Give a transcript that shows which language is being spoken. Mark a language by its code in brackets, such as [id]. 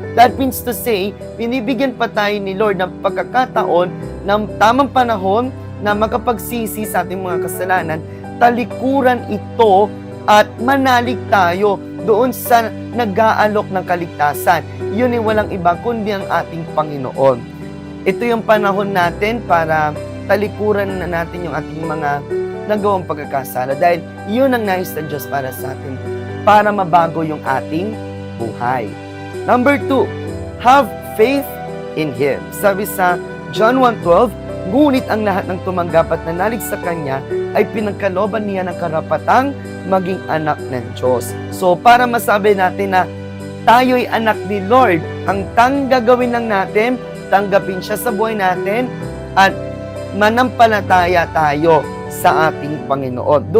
[en] That means to say, [tl] binibigyan pa tayo ni Lord ng pagkakataon ng tamang panahon na makapagsisi sa ating mga kasalanan, talikuran ito at manalig tayo doon sa nag-aalok ng kaligtasan. Yun ay walang iba kundi ang ating Panginoon. Ito yung panahon natin para talikuran na natin yung ating mga nagawang pagkakasala dahil yun ang nais ng Diyos para sa atin, para mabago yung ating buhay. [en] Number 2, have faith in Him. [tl] Sabi sa John 1:12, ngunit ang lahat ng tumanggap at nanalig sa Kanya ay pinagkalooban niya ng karapatang maging anak ng Diyos. So, para masabi natin na tayo'y anak ni Lord, ang gagawin lang natin, tanggapin siya sa buhay natin at manampalataya tayo sa ating Panginoon.